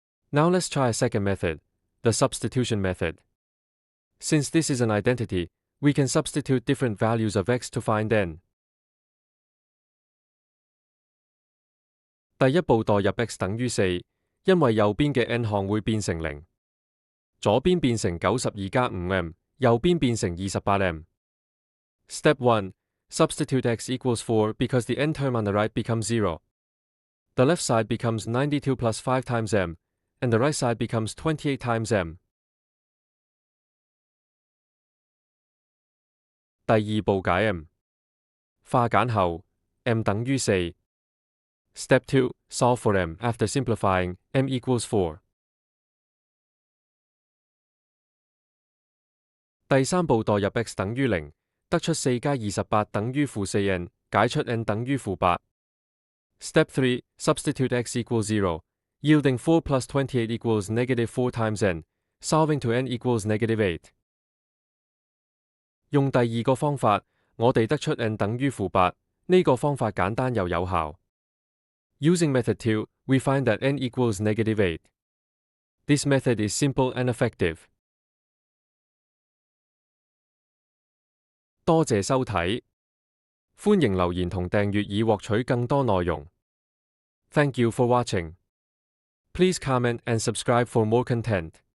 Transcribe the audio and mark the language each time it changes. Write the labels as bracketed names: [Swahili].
[English] Now let's try a second method, the substitution method. Since this is an identity, we can substitute different values of x to find n. [Cantonese] 第一步代入 x 等於4，因為右邊嘅 n 項會變成0，左邊變成92加 5m， 右邊變成28m. [English] Step 1, substitute x equals 4 because the n term on the right becomes 0.The left side becomes 92 plus 5 times m, and the right side becomes 28 times m. [Cantonese] 第二步解 m， 化簡後 m 等於4。 [English] Step 2, solve for m after simplifying, m equals 4. [Cantonese] 第三步代入 x 等於0，得出4加28等於負4n， 解出 n 等於負8。 [English] Step 3, substitute x equals 0, yielding 4 plus 28 equals -4 times n, solving to n equals -8。 [Cantonese] 用第二個方法，我哋得出 n 等於-8，呢個方法簡單又有效。 [English] Using method 2, we find that n equals -8. This method is simple and effective. [Cantonese] 多謝收睇，歡迎留言同訂閱以獲取更多內容。 [English] Thank you for watching. Please comment and subscribe for more content.